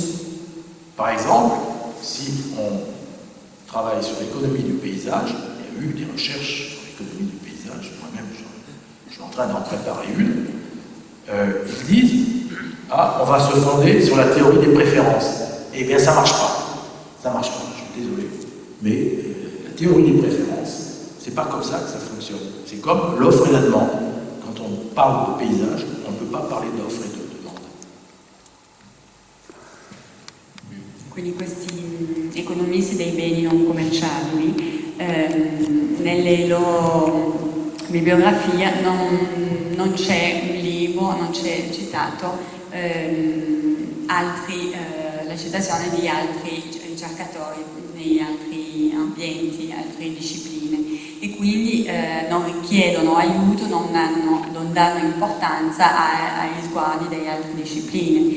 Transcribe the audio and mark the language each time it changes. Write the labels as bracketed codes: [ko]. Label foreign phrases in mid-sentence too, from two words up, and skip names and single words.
[fr] Par exemple, si on travaille sur l'économie du paysage, il y a eu des recherches sur l'économie du paysage, moi-même je suis en train d'en préparer une, ils disent, on va se fonder sur la théorie des préférences. Eh bien ça marche pas, je suis désolé, mais la théorie des préférences, c'est pas comme ça que ça fonctionne, c'est comme l'offre et la demande. Quand on parle de paysage, on ne peut pas parler d'offre et de demande. [it] Quindi questi economisti dei beni non commerciali, nelle loro bibliografie non c'è un libro, non c'è citato la citazione di altri ricercatori negli altri ambienti, altre discipline, e quindi non richiedono aiuto, non danno importanza agli sguardi delle altre discipline.